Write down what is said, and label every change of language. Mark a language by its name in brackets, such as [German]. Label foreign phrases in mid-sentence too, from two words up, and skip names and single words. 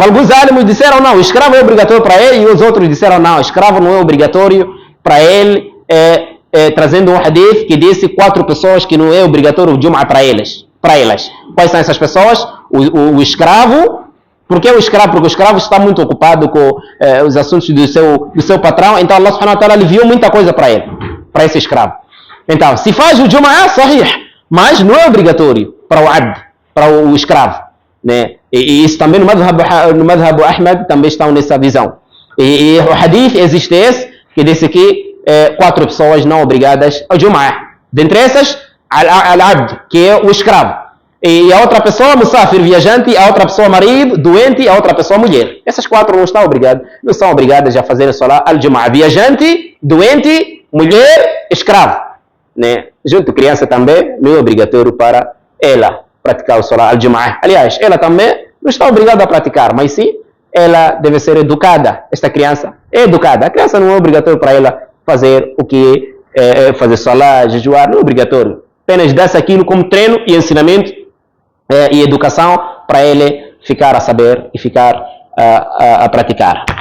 [Portuguese] Alguns álimos disseram não, escravo é obrigatório para ele, e os outros disseram não, escravo não é obrigatório para ele, trazendo um hadith que disse 4 pessoas que não é obrigatório o Jum'ah para elas. Quais são essas pessoas? O escravo. Por que o escravo? Porque o escravo está muito ocupado com os assuntos do seu patrão, então [Arabic] الله سبحانه وتعالى [Portuguese] aliviou muita coisa para ele, para esse escravo. Então, se faz o Jum'ah, sahih, mas não é obrigatório para o abd, para o escravo, né? E isso também no madhab Ahmad também estão nessa visão. E o hadith existe esse, que disse que 4 pessoas não obrigadas ao Jum'ah. Dentre essas, al-abd, que é o escravo. E a outra pessoa, musafir, viajante, a outra pessoa, marido, doente, a outra pessoa, mulher. Essas 4 não são obrigadas a fazer a [Arabic] صلاة الجمعة. [Portuguese] Viajante, doente, mulher, escravo, né? Junto criança também, não é obrigatório para ela praticar o [Arabic] صلاة الجمعة. [Portuguese] Aliás, ela também não está obrigada a praticar, mas sim, ela deve ser educada. Esta criança é educada. A criança não é obrigatório para ela fazer o que é fazer salat, jejuar, não é obrigatório. Apenas dá-se aquilo como treino e ensinamento e educação para ele ficar a saber e ficar a praticar.